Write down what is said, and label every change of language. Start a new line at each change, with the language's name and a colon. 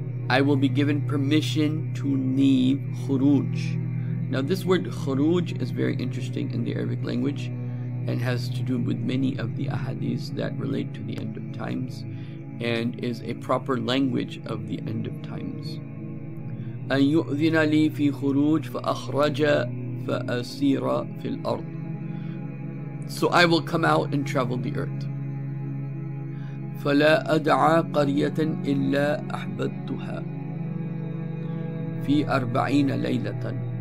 English: I will be given permission to leave khuruj. Now this word khuruj is very interesting in the Arabic language and has to do with many of the ahadiths that relate to the end of times and is a proper language of the end of times.
Arabic: أن يؤذن لي في خروج فأخرج فأسير في الأرض.
English: So I will come out and travel the earth.
Arabic: فلا أدعى قرية إلا أحببتها في 40 ليلة.